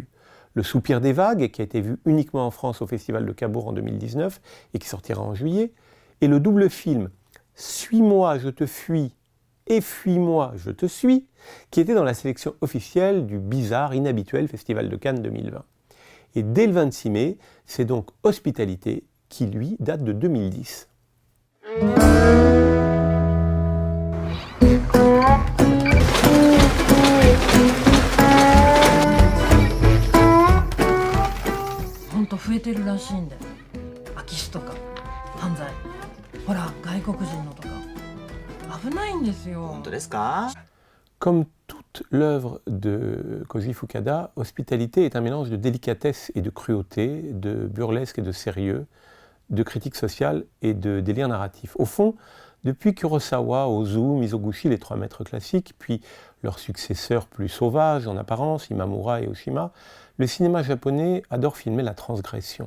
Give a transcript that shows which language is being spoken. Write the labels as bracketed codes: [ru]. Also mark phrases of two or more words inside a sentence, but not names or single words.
[fr] Le Soupir des vagues, qui a été vu uniquement en France au Festival de Cabourg en 2019 et qui sortira en juillet, et le double film « Suis-moi, je te fuis » et « Fuis-moi, je te suis » qui était dans la sélection officielle du bizarre, inhabituel Festival de Cannes 2020. Et dès le 26 mai, c'est donc Hospitalité qui, lui, date de 2010. [ja] ほんと増えてるらしいんで、空き巣とか犯罪、ほら外国人のとか危ないんですよ。本当ですか? [fr] Comme toute l'œuvre de Koji Fukada, Hospitalité est un mélange de délicatesse et de cruauté, de burlesque et de sérieux, de critique sociale et de délire narratif. Au fond, depuis Kurosawa, Ozu, Mizoguchi, les trois maîtres classiques, puis leurs successeurs plus sauvages en apparence, Imamura et Oshima, le cinéma japonais adore filmer la transgression.